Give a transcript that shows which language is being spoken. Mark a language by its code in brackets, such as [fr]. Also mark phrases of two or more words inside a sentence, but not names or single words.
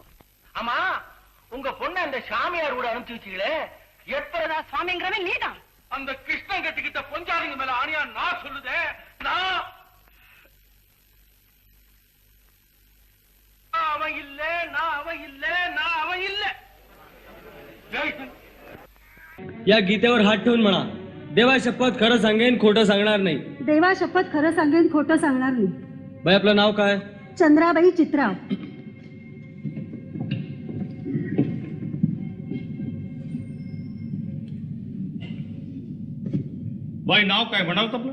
[ta] ஆமா, உங்க பொண்ணு அந்த சாமியார் கூட அனுப்பிச்சு வச்சீங்களே, எத்தனை சுவாமிங்கிறவன் நீதான். அந்த கிருஷ்ணன் கட்டிக்கிட்ட பொஞ்சாதிங்க மேல ஆணியா நான் சொல்லுதேன். நான் அவன் இல்ல, நான் அவன் இல்ல. [mr] या गीतेवर हात ठेवून म्हणा, देवा शपथ खरं सांगेन, खोटं सांगणार नाही. देवा शपथ खरं सांगेन, खोटं सांगणार नाही. बाई, आपलं नाव काय? चंद्राबाई चित्राव. बाई नाव काय म्हणावत आपलं?